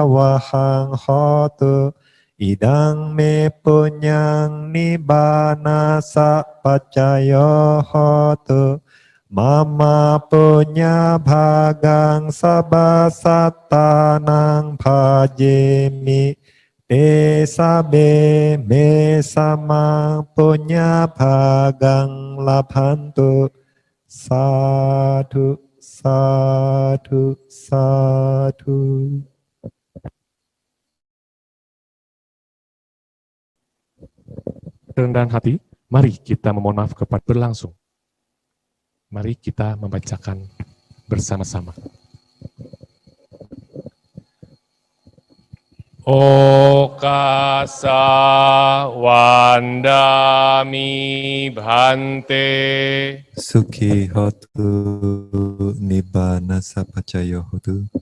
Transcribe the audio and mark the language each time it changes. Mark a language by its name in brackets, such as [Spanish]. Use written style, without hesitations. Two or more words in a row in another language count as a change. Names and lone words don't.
[Pali] wahang hotu idang me punyang nibbana sapacayo hotu mama punya bhagang sabasattanang bhajemi te sabe me samang punya bhagang labhantu sadhu sadhu sadhu. [Indonesian] Kerendahan hati, mari kita memohon maaf kepada berlangsung. Mari kita membacakan bersama-sama. [Pali] Okasa wandami bhante Sukhi hotu nibbana sapacayo hotu